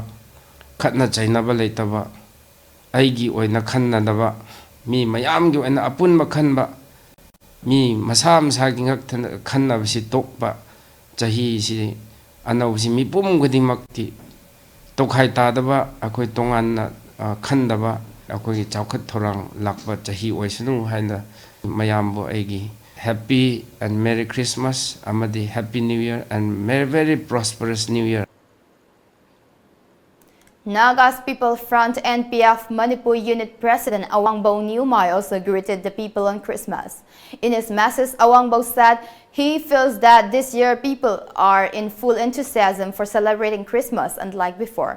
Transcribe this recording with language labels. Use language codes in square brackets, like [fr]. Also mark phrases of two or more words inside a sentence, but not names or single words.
[mni] khatna chainaba leitaba aigi oina khannadaba mi mayam gi oina apun makhanba mi masam sagi ngak khannaba si tokba chahi si anau si mipum khudingmakti tokhai tadaba akoi tongan khandaba akoi chaukhat thorang lakba chahi oisnu haina mayambo aigi [en] happy and merry Christmas [mni] amadi [en] happy new year and very prosperous new year. Nagas People Front NPF Manipur Unit President Awangbo Nyumai also greeted the people on Christmas. In his message, Awangbo said he feels that this year people are in full enthusiasm for celebrating Christmas unlike before.